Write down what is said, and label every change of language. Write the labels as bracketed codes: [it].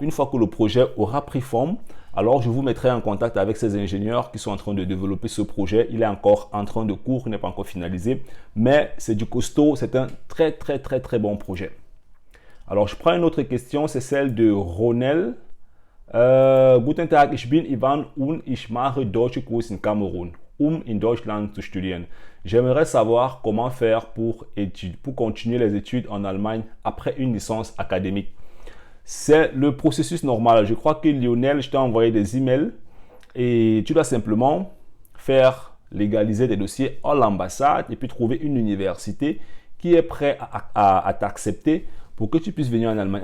[fr] Une fois que le projet aura pris forme, alors je vous mettrai en contact avec ces ingénieurs qui sont en train de développer ce projet. Il est encore en train de cours, il n'est pas encore finalisé, mais c'est du costaud, c'est un très très très très bon projet. Alors je prends une autre question, c'est celle de Ronel. [de] Guten Tag, ich bin Ivan und ich mache Deutsche Kurs in Kamerun, in Deutschland zu studieren. [fr] J'aimerais savoir comment faire pour continuer les études en Allemagne après une licence académique. C'est le processus normal. Je crois que Lionel, je t'ai envoyé des emails et tu dois simplement faire légaliser tes dossiers à l'ambassade et puis trouver une université qui est prête à t'accepter pour que tu puisses venir en Allemagne.